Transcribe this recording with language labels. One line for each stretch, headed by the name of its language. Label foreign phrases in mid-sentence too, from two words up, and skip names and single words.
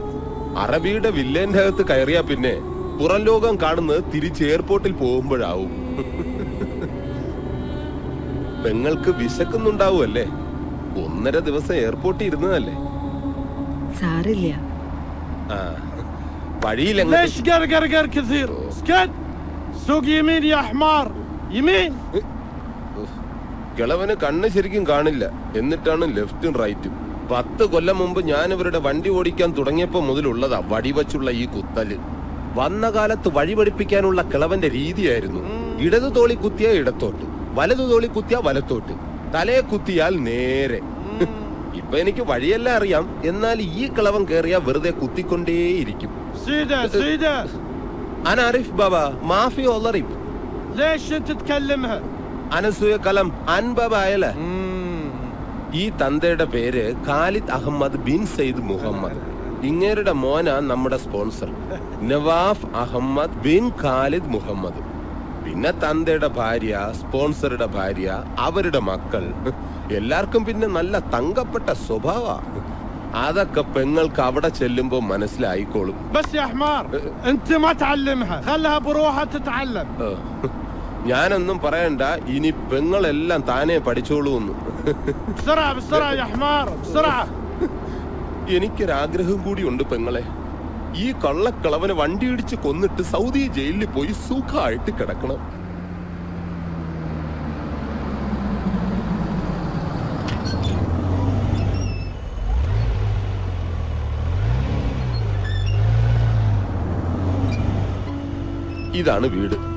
Malayalam: അറബിയുടെ വില്ലേന്റെ അകത്ത് കയറിയാ പിന്നെ പുറം ലോകം കാണുന്നത് തിരിച്ച് എയർപോർട്ടിൽ പോകുമ്പോഴാവും. പെങ്ങൾക്ക് വിശക്കുന്നുണ്ടാവുമല്ലേ? 1.5 ദിവസം എയർപോർട്ടിൽ ഇരുന്നതല്ലേ? സാരില്ല. ആ, വഴിയിൽ
Arabic: ليش قرقر كثير؟ اسكت. سوق يمين يا حمار. يمين.
Malayalam: കിളവന് കണ്ണ് ശരിക്കും കാണില്ല, എന്നിട്ടാണ് ലെഫ്റ്റും റൈറ്റും. 10 കൊല്ലം മുമ്പ് ഞാൻ ഇവരുടെ വണ്ടി ഓടിക്കാൻ തുടങ്ങിയപ്പോ മുതലുള്ളതാ വടിവച്ചുള്ള ഈ കുത്തല്. വന്ന കാലത്ത് വഴി പഠിപ്പിക്കാനുള്ള കിളവന്റെ രീതിയായിരുന്നു ഇടതു തോളി കുത്തിയ ഇടത്തോട്ട്, വലതു തോളി കുത്തിയ വലത്തോട്ട്, തലയെ കുത്തിയാൽ നേരെ. ഇപ്പൊ എനിക്ക് വഴിയെല്ലാം അറിയാം, എന്നാൽ ഈ കിളവൻ കേറിയാ വെറുതെ കുത്തിക്കൊണ്ടേയിരിക്കും.
Arabic: سيدة سيدة. انا عارف بابا ما في ضرب. ليش انت تكلمها؟ അനസൂയ കലം അൻബാബായല.
Malayalam: ഈ തന്തയുടെ പേര് ഖാലിദ് അഹമ്മദ് ബിൻ സയ്യിദ് മുഹമ്മദ്. ഇങ്ങേരുടെ മോനാ നമ്മുടെ സ്പോൺസർ നവാഫ് അഹമ്മദ് ബിൻ ഖാലിദ് മുഹമ്മദ്. പിന്നെ തന്തയുടെ ഭാര്യ, സ്പോൺസറുടെ ഭാര്യ, അവരുടെ മക്കൾ, എല്ലാവർക്കും പിന്നെ നല്ല തങ്കപ്പെട്ട സ്വഭാവ. അതൊക്കെ പെങ്ങൾക്ക് അവിടെ ചെല്ലുമ്പോ മനസ്സിലായിക്കോളും.
Arabic: بس يا حمار انت ما تعلمها، خلها بروحها تتعلم.
Malayalam: ഞാനൊന്നും പറയണ്ട, ഇനി പെങ്ങളെല്ലാം താനേ പഠിച്ചോളൂന്ന്.
Arabic: بسرعة بسرعة يا حمار بسرعة.
Malayalam: എനിക്കൊരാഗ്രഹം കൂടിയുണ്ട് പെങ്ങളെ. ഈ കള്ളക്കളവനെ വണ്ടി ഇടിച്ച് കൊന്നിട്ട് സൗദി ജയിലിൽ പോയി സുഖമായിട്ട് കിടക്കണം. ഇതാണ് വീട്.